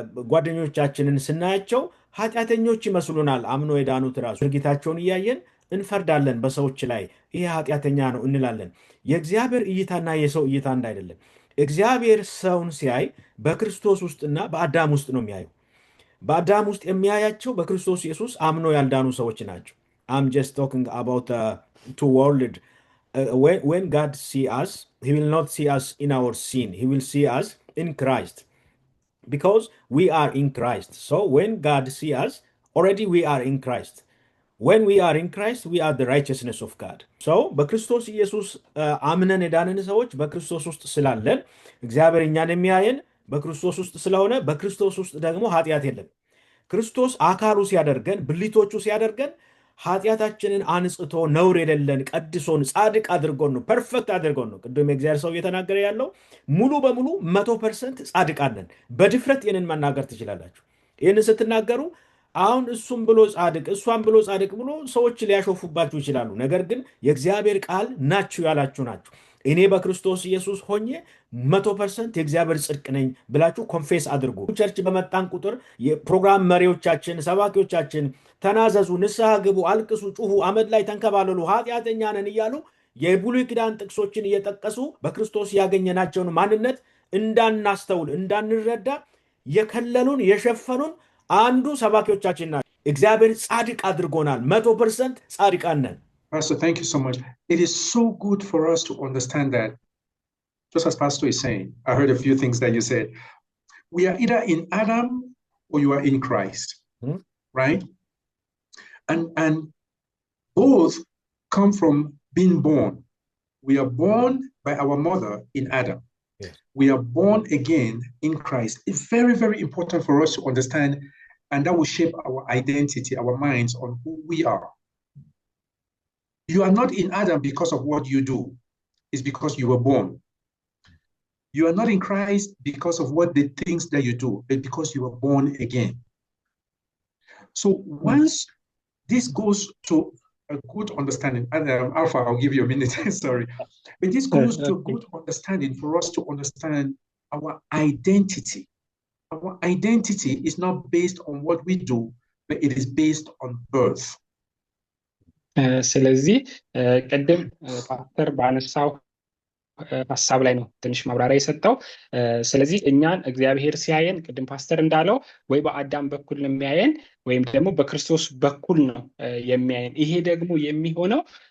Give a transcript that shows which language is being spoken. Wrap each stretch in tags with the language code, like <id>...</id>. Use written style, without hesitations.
<am>ጓደኞቻችንን ስናያቸው ኃጢአተኞች ይመስሉናል። አምኖ የዳኑት ራሱ ድርጊታቸውን እያየን እንፈርዳለን በሰዎች ላይ። ይሄ ኃጢአተኛ ነው እንላለን። የእግዚአብሔር እይታና የሰው እይታ አንድ አይደለም። እግዚአብሔር ሰውን ሲያይ በክርስቶስ ውስጥና በአዳም ውስጥ ነው የሚያየው። በአዳም ውስጥ የሚያያቸው በክርስቶስ ኢየሱስ አምኖ ያልዳኑ ሰዎች ናቸው።</am> <en>I'm just talking about two world when God see us, he will not see us in our sin. He will see us in Christ because we are in Christ. So when God see us, already we are in Christ. When we are in Christ, we are the righteousness of God.</en> <am>So በክርስቶስ ኢየሱስ አምነን የዳንን ሰዎች በክርስቶስ ውስጥ ስላለን እግዚአብሔር እኛን የሚያየን በክርስቶስ ውስጥ ስለሆነ በክርስቶስ ውስጥ ደግሞ ኃጢአት የለም። ክርስቶስ አካሉ ሲያደርገን ብልቶቹ ሲያደርገን ኃጢአታችንን አንጽቶ ነውር የሌለን ቀድሶን ጻድቅ አድርጎን ነው፣ ፐርፌክት አድርጎን ነው። ቅድም የእግዚአብሔር ሰው እየተናገረ ያለው ሙሉ በሙሉ 100% ጻድቃን ነን። በድፍረት ይህንን መናገር ትችላላችሁ። ይህንን ስትናገሩ አሁን እሱም ብሎ ጻድቅ እሷም ብሎ ጻድቅ ብሎ ሰዎች ሊያሾፉባችሁ ይችላሉ። ነገር ግን የእግዚአብሔር ቃል ናችሁ ያላችሁ ናችሁ። እኔ በክርስቶስ ኢየሱስ ሆኜ 100% የእግዚአብሔር ጽድቅ ነኝ ብላችሁ ኮንፌስ አድርጉ። ቸርች በመጣን ቁጥር የፕሮግራም መሪዎቻችን፣ ሰባኪዎቻችን ተናዘዙ፣ ንስሐ ግቡ፣ አልቅሱ፣ ጩሁ፣ አመድ ላይ ተንከባለሉ፣ ኃጢአተኛ ነን እያሉ የብሉይ ኪዳን ጥቅሶችን እየጠቀሱ በክርስቶስ ያገኘናቸውን ማንነት እንዳናስተውል እንዳንረዳ የከለሉን የሸፈኑን አንዱ ሰባኪዎቻችን ናቸው። እግዚአብሔር ጻድቅ አድርጎናል። 100% ጻድቃን ነን።</am> <en>Pastor, thank you so much. It is so good for us to understand that, just as Pastor is saying, I heard a few things that you said. We are either in Adam or you are in Christ, right? And both come from being born. We are born by our mother in Adam. Yes. We are born again in Christ. It's very, very important for us to understand, and that will shape our identity, our minds on who we are. You are not in Adam because of what you do. It's because you were born. You are not in Christ because of what the things that you do. It's because you were born again. So once this goes to a good understanding, and Alpha, I'll give you a minute, sorry. But this goes to a good understanding for us to understand our identity. Our identity is not based on what we do, but it is based on birth.</en> <am>ስለዚህ ቅድም ፓስተር ባነሳው ሐሳብ ላይ ነው ትንሽ ማብራሪያ የሰጠው። ስለዚህ እኛን እግዚአብሔር ሲያየን ቅድም ፓስተር እንዳለው ወይ በአዳም በኩል ነው የሚያየን ወይም ደግሞ በክርስቶስ በኩል ነው የሚያየን። ይሄ ደግሞ የሚሆነው</am>